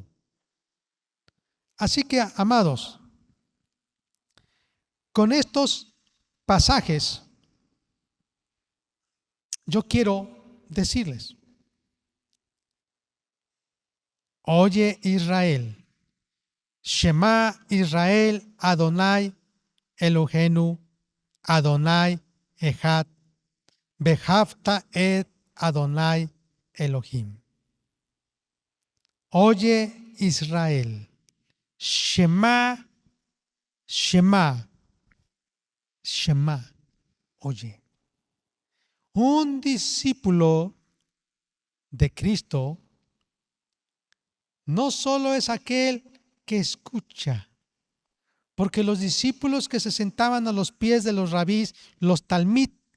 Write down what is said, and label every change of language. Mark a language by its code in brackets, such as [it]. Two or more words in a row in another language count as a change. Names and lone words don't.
[es] Así que, amados, con estos pasajes, yo quiero decirles, oye Israel, [he] שמע ישראל, אדוני אלוהינו, אדוני אחד, ואהבת את אדוני אלוהים. Oye Israel, שמע, שמע, שמע, [es] oye. Un discípulo de Cristo no solo es aquel que escucha, porque los discípulos que se sentaban a los pies de los rabís, los talmid,